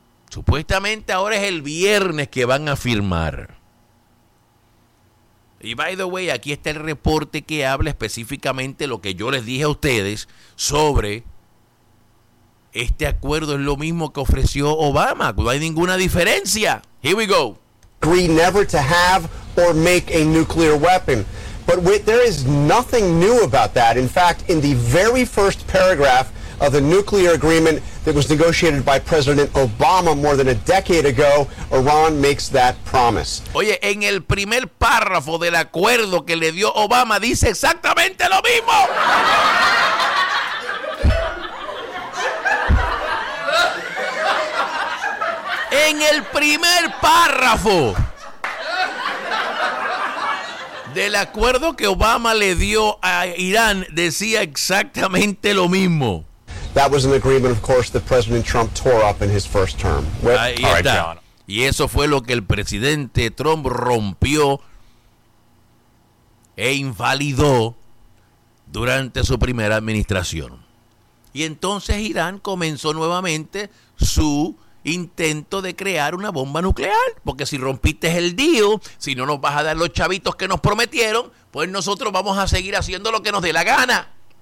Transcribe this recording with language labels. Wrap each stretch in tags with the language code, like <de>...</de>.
<es>Supuestamente ahora es el viernes que van a firmar. Y</es> <en>by the way,</en> <es>aquí está el reporte que habla específicamente lo que yo les dije a ustedes sobre... Este acuerdo es lo mismo que ofreció Obama. No hay ninguna diferencia.</es> <en>Here we go. Agree never to have or make a nuclear weapon. But there is nothing new about that. In fact, in the very first paragraph of the nuclear agreement that was negotiated by President Obama more than a decade ago, Iran makes that promise.</en> <es>Oye, en el primer párrafo del acuerdo que le dio Obama dice exactamente lo mismo. En el primer párrafo del acuerdo que Obama le dio a Irán decía exactamente lo mismo.</es> <en>That was an agreement, of course, that President Trump tore up in his first term.</en> <es>Ahí está. Y eso fue lo que el presidente Trump rompió e invalidó durante su primera administración. Y entonces Irán comenzó nuevamente su intento de crear una bomba nuclear, porque si rompiste el deal, si no nos vas a dar los chavitos que nos prometieron, pues nosotros vamos a seguir haciendo lo que nos dé la gana.</es>